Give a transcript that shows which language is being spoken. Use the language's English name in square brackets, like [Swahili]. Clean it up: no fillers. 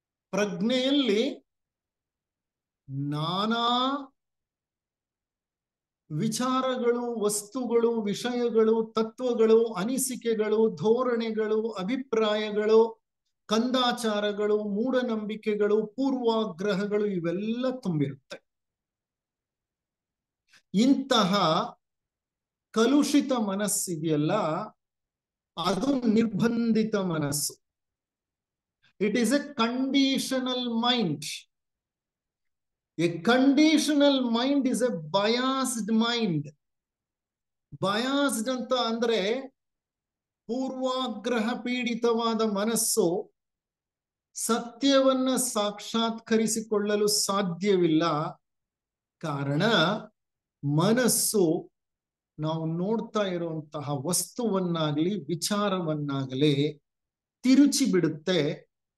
[Kannada] ಪ್ರಜ್ಞೆಯಲ್ಲಿ ನಾನಾ ವಿಚಾರಗಳು, ವಸ್ತುಗಳು, ವಿಷಯಗಳು, ತತ್ವಗಳು, ಅನಿಸಿಕೆಗಳು, ಧೋರಣೆಗಳು, ಅಭಿಪ್ರಾಯಗಳು, ಕಂದಾಚಾರಗಳು, ಮೂಢನಂಬಿಕೆಗಳು, ಪೂರ್ವಾಗ್ರಹಗಳು ಇವೆಲ್ಲ ತುಂಬಿರುತ್ತೆ. ಇಂತಹ ಕಲುಷಿತ ಮನಸ್ಸಿದೆಯಲ್ಲ, ಅದು ನಿರ್ಬಂಧಿತ ಮನಸ್ಸು. [English] It is a conditional mind. A conditional mind is a biased mind. [Kannada] Biased ಅಂತ ಅಂದ್ರೆ ಪೂರ್ವಾಗ್ರಹ ಪೀಡಿತವಾದ ಮನಸ್ಸು ಸತ್ಯವನ್ನ ಸಾಕ್ಷಾತ್ಕರಿಸಿಕೊಳ್ಳಲು ಸಾಧ್ಯವಿಲ್ಲ. ಕಾರಣ ಮನಸ್ಸು ನಾವು ನೋಡ್ತಾ ಇರುವಂತಹ ವಸ್ತುವನ್ನಾಗಲಿ ವಿಚಾರವನ್ನಾಗಲಿ ತಿರುಚಿ ಬಿಡುತ್ತೆ.